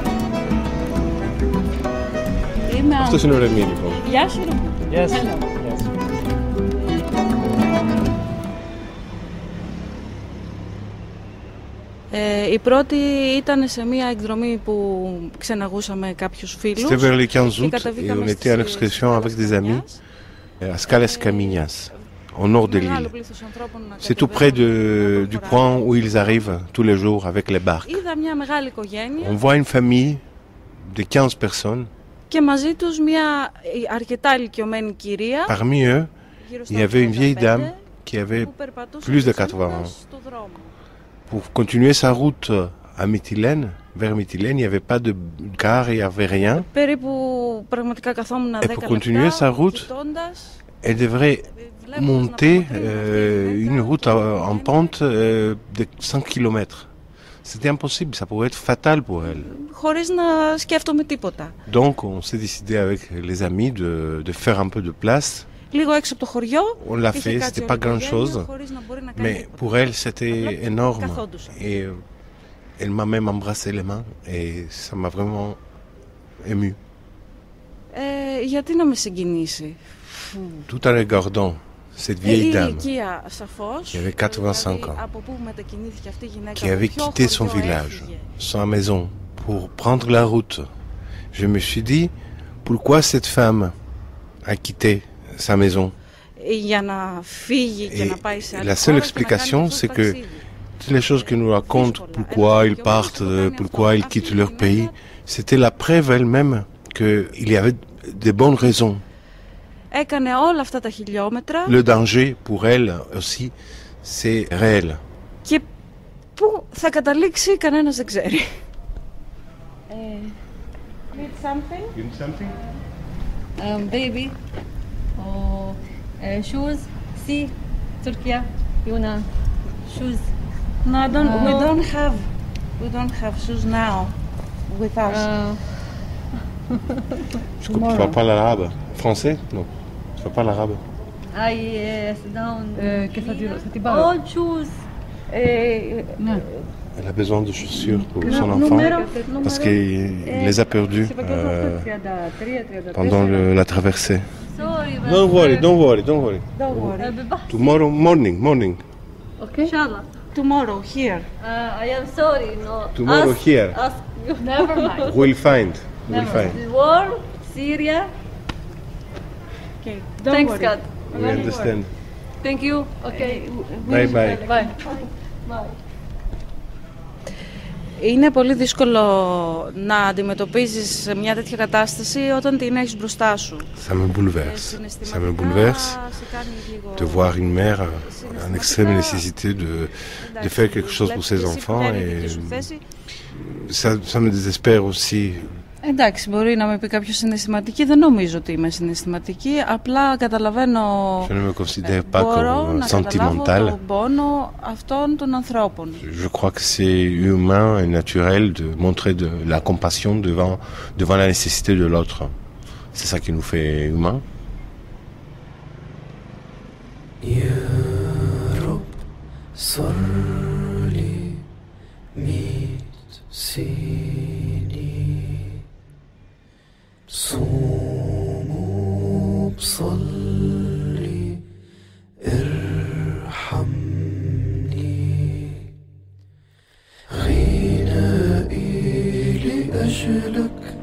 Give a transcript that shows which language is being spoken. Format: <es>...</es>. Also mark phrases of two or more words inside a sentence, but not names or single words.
<el>Αυτό είναι ο Ρεμί, λοιπόν. Γεια σου, Ρεμί.</el> <en>Yes.</en> <el>Η πρώτη ήταν σε μια εκδρομή που ξεναγούσαμε κάποιους φίλους.</el> <fr>C'était vers les 15 août et on était en excursion avec des amis à Scalas Caminias, au nord de l'île. C'est tout près du point où ils arrivent tous les jours avec les barques.</fr> <el>Είδα μια μεγάλη οικογένεια.</el> <fr>On voit une famille de 15 personnes.</fr> <el>Και μαζί τους μια αρκετά ηλικιωμένη κυρία.</el> <fr>Parmi eux, il y avait une vieille dame qui avait plus de 80 ans. Pour continuer sa route à Mytilène, vers Mytilène, il n'y avait pas de car, il n'y avait rien.</fr> <el>Περίπου πραγματικά καθόμουν 10 λεπτά.</el> <fr>Et pour continuer sa route, elle devrait monter une route en pente de 100 km. C'était impossible, ça pourrait être fatal pour elle.</fr> <el>Χωρίς να σκέφτομαι τίποτα.</el> <fr>Donc on s'est décidé avec les amis de faire un peu de place.</fr> <el>Λίγο έξω από το χωριό.</el> <fr>On l'a fait, c'était pas grand chose, mais pour elle c'était énorme. Et elle m'a même embrassé les mains et ça m'a vraiment ému.</fr> <el>Γιατί να με συγκινήσει.</el> <fr>Tout en regardant cette vieille dame qui avait 85 ans, qui avait quitté son village, sa maison, pour prendre la route. Je me suis dit, pourquoi cette femme a quitté sa maison? Et la seule explication, c'est que toutes les choses qu'ils nous racontent, pourquoi ils partent, pourquoi ils quittent leur pays, c'était la preuve elle-même qu'il y avait de bonnes raisons.</fr> <el>Έκανε όλα αυτά τα χιλιόμετρα.</el> <fr>Le danger pour elle aussi, c'est réel.</fr> <el>Και πού θα καταλήξει κανένας δεν ξέρει.</el> <en>Need something? You need something? Baby. Or shoes. See, Turkey. You wanna shoes? No, we don't have shoes now with us.</en> <fr>Tu parles pas l'arabe? Français? Non. Tu parles pas l'arabe?</fr> <en>Sit down. All shoes.</en> <fr>Elle a besoin de chaussures pour son enfant parce qu'il les a perdus pendant la traversée.</fr> <en>Don't worry. Tomorrow morning. Okay. Inshallah. Tomorrow here. I am sorry. No. Tomorrow here. Ask you. Never mind. We'll find. The war, Syria. Okay. Thanks, God. We understand. Thank you. Okay. Bye. Bye.</en> <el>Είναι πολύ δύσκολο να αντιμετωπίζεις μια τέτοια κατάσταση όταν την έχεις μπροστά σου.</el> <fr>Ça me bouleverse. Ça me bouleverse de voir une mère en extrême nécessité de faire quelque chose pour ses enfants et ça me désespère aussi.</fr> <el>Εντάξει, μπορεί να με πει κάποιος συναισθηματική, δεν νομίζω ότι είμαι συναισθηματική, απλά καταλαβαίνω, μπορώ να καταλάβω τον πόνο αυτών των ανθρώπων.</el> <fr>Je crois que c'est humain et naturel de montrer de la compassion devant la nécessité de l'autre. C'est ça qui nous fait humains. صوموا بصلي ارحمني غنائي لأجلك</fr>